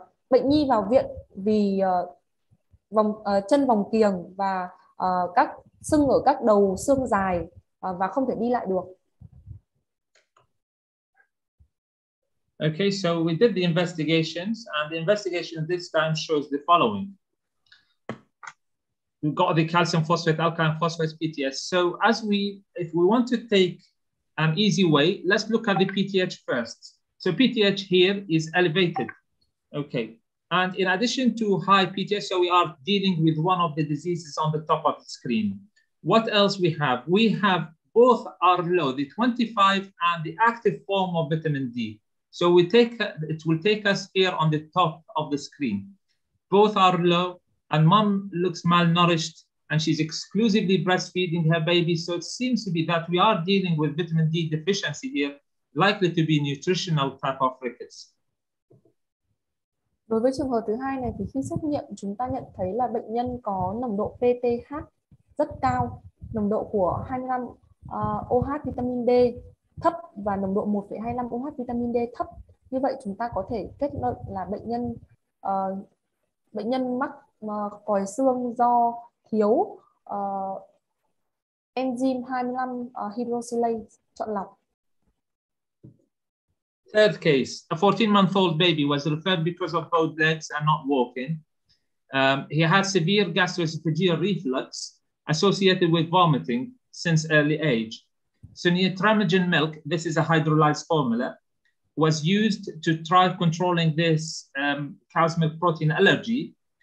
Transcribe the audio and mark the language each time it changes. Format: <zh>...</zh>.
<vi>Bệnh nhi vào viện vì chân vòng kiềng và các sưng ở các đầu xương dài và không thể đi lại được.</vi> <en>Okay, so we did the investigations, and the investigation this time shows the following. We got the calcium phosphate, alkaline phosphate, PTS. So if we want to take an easy way. Let's look at the PTH first. So PTH here is elevated. Okay. And in addition to high PTH, so we are dealing with one of the diseases on the top of the screen. What else we have? We have both are low, the 25 and the active form of vitamin D. So it will take us here on the top of the screen. Both are low, and mom looks malnourished, and she's exclusively breastfeeding her baby. So it seems to be that we are dealing with vitamin D deficiency here, likely to be nutritional type of rickets.</en> <vi>Đối với trường hợp thứ hai này thì khi xét nghiệm chúng ta nhận thấy là bệnh nhân có nồng độ PTH rất cao, nồng độ của 25 OH vitamin D thấp và nồng độ 1,25 OH vitamin D thấp. Như vậy chúng ta có thể kết luận là bệnh nhân mắc còi xương do thiếu enzyme 25 hydroxylase chọn lọc.</vi> <en>Third case, a 14-month-old baby was referred because of both legs and not walking. He had severe gastroesophageal reflux associated with vomiting since early age. So neotramagen milk, this is a hydrolyzed formula, was used to try controlling this cow's milk protein allergy.</en>